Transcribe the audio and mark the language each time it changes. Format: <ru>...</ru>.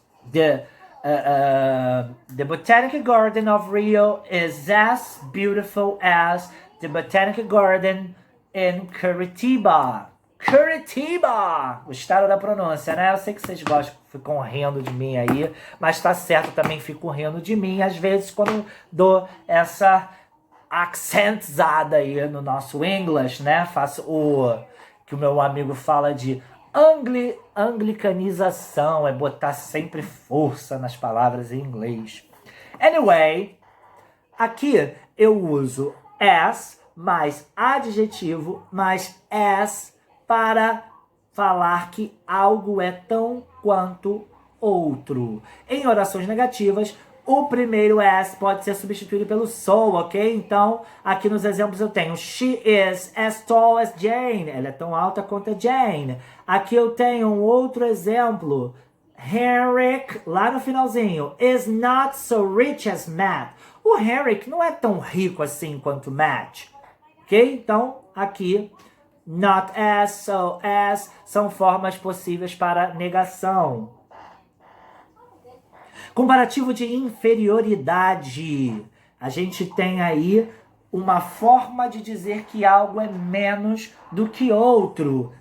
<en>The Botanic Garden of Rio is as beautiful as the Botanic Garden in Curitiba. Curitiba!</en> <pt>Gostaram da pronúncia, né? Eu sei que vocês gostam, ficam rindo de mim aí, mas tá certo, também fico rindo de mim, às vezes, quando dou essa accentizada aí no nosso English, né? Faço o que o meu amigo fala de anglicanização, é botar sempre força nas palavras em inglês.</pt> <en>Anyway,</en> <pt>aqui eu uso as mais adjetivo mais as para falar que algo é tão quanto outro. Em orações negativas, o primeiro as pode ser substituído pelo so, ok? Então, aqui nos exemplos eu tenho</pt> <en>she is as tall as Jane.</en> <pt>Ela é tão alta quanto a Jane. Aqui eu tenho um outro exemplo.</pt> <en>Henrik,</en> <pt>lá no finalzinho,</pt> <en>is not so rich as Matt.</en> <pt>O Henrik não é tão rico assim quanto Matt. Ok? Então, aqui, not as, so as, são formas possíveis para negação. Comparativo de inferioridade. A gente tem aí uma forma de dizer que algo é menos do que outro.</pt>